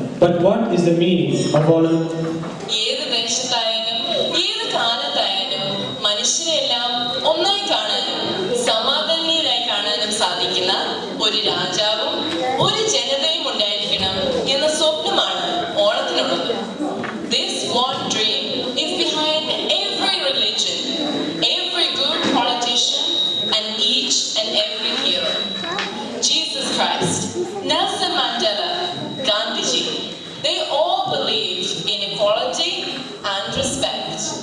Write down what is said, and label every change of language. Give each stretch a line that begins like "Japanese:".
English: But what is the meaning of Onam?
Malayalam: ഏത് ദേശത്തായാലും ഏത് കാലത്തായാലും മനുഷ്യരെല്ലാം ഒന്നായി കാണാനും സമാധാനീയരായി കാണാനും സാധിക്കുന്ന ഒരു രാജാവും ഒരു ജനതയും ഉണ്ടായിരിക്കണം എന്ന സ്വപ്നമാണ് ഓണത്തിനുള്ളത്.
English: This one dream is behind every religion, every good politician, and each and every hero. Jesus Christ, Nelson Mandela, Gandhiji, they all believed in equality and respect.